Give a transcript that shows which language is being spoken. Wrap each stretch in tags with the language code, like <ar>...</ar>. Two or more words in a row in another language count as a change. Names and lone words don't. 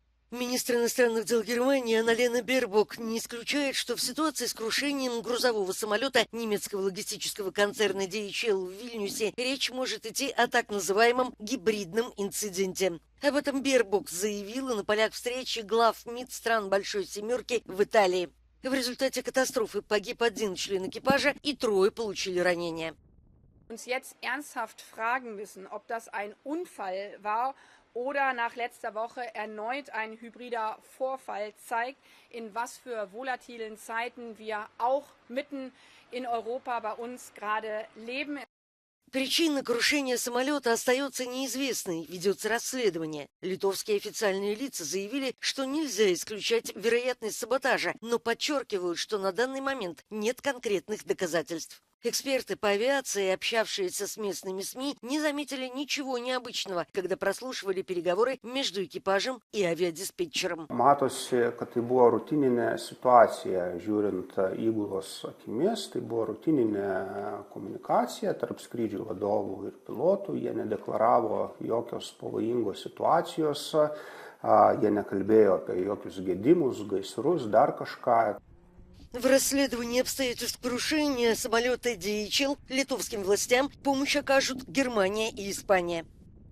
<ru>Министр иностранных дел Германии Анна-Лена Бербок не исключает, что в ситуации с крушением грузового самолета немецкого логистического концерна DHL в Вильнюсе речь может идти о так называемом гибридном инциденте. Об этом Бербок заявила на полях встречи глав МИД стран Большой Семерки в Италии. В результате катастрофы погиб один член экипажа и трое получили ранения.</ru> <de>Uns jetzt ernsthaft fragen müssen, ob das ein Unfall war oder nach letzter Woche erneut ein hybrider Vorfall zeigt, in was für volatilen Zeiten wir auch mitten in Europa bei uns gerade leben.</de> <ru>Причина крушения самолета остается неизвестной, ведется расследование. Литовские официальные лица заявили, что нельзя исключать вероятность саботажа, но подчеркивают, что на данный момент нет конкретных доказательств. Эксперты по авиации, общавшиеся с местными СМИ, не заметили ничего необычного, когда прослушивали переговоры между экипажем и авиадиспетчером.</ru> <lt>Matosi, kad tai buvo rutininė situacija, žiūrint įgulos akimis, tai buvo rutininė komunikacija tarp skrydžių vadovų ir pilotų. Jie nedeklaravo jokios pavojingos situacijos, jie nekalbėjo apie jokius gedimus, gaisrus, dar kažką.</lt> <ru>В расследовании обстоятельств крушения самолета DHL литовским властям помощь окажут Германия и Испания.</ru>